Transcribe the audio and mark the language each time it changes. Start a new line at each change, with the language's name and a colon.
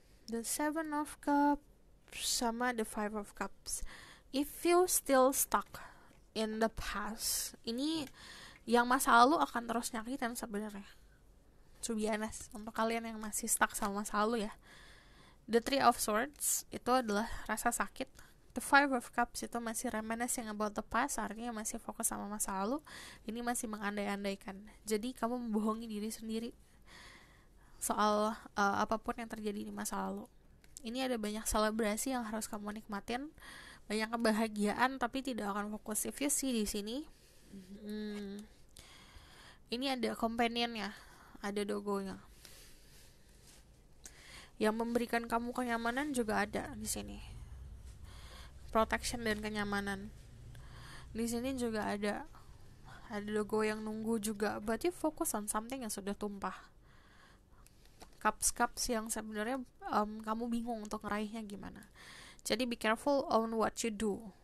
English: The Seven of Cups sama the Five of Cups. If you still stuck in the past,
Indonesian: ini yang masa lalu akan terus nyakitin sebenarnya.
English: to be honest,
Indonesian: untuk kalian yang masih stuck sama masa lalu ya. The Three of Swords itu adalah rasa sakit. The Five of Cups itu masih
English: reminiscing about the past,
Indonesian: artinya masih fokus sama masa lalu. Ini masih mengandai-andaikan. Jadi kamu membohongi diri sendiri soal apapun yang terjadi di masa lalu. Ini ada banyak selebrasi yang harus kamu nikmatin, banyak kebahagiaan, tapi tidak akan fokus.
English: If you see
Indonesian: di sini, ini ada companionnya, ada dogonya. Yang memberikan kamu kenyamanan juga ada di sini. Protection dan kenyamanan. Di sini juga ada dogo yang nunggu juga.
English: But you focus on something
Indonesian: yang sudah tumpah. Cups yang sebenarnya kamu bingung untuk ngeraihnya gimana. Jadi
English: be careful on what you do.